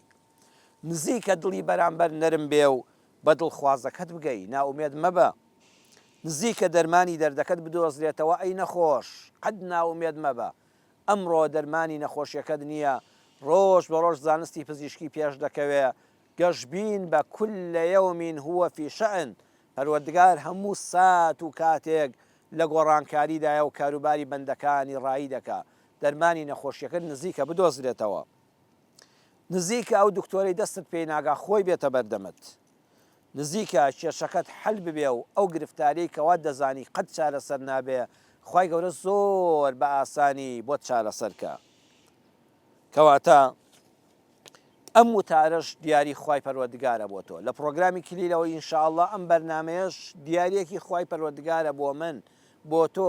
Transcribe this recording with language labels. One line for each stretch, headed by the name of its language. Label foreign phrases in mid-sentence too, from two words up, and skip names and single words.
Central Kurdish: نزیکە دڵی بەرامبەر نەرم بێ و بە دڵخوازەکەت بگەی ناومێد مەبە نزیکە دەرمانی دەردەکەت بدۆزرێتەوە ئەی نەخۆش قەت ناومێد مەبە ئەمڕۆ دەرمانی نەخۆشیەکەت نییە ڕۆژ بە ڕۆژ زانستی پزیشکی پێش دەکەوێ گەشبین بە
Arabic: كل يوم هو في شأن
Central Kurdish: پەروەردگار هەموو سات و کاتێک لە گۆڕانکاریدایە و کاروباری بەندەکانی ڕایی دەکا دەرمانی نەخۆشیەکەت نزیکە بدۆزرێتەوە نزیکە ئەو دکتۆرەی دەستت پێی ناگا خۆی بێتە بەردەمت نزیکە کێشەکەت حەل ببێ و ئەو گرفتارەی کەوا دەزانی قەت چارەسەر نابێ خوای گەورە زۆر بە ئاسانی بۆت چارەسەرکە کەواتە ئەم وتارەش دیاری خوای پەروەردگارە بۆ تۆ لە پرۆگرامی کلیلەوە ئینشاءڵڵا ئەم بەرنامەیەش دیارێکی خوای پەروەردگارە بۆ من بۆ تۆ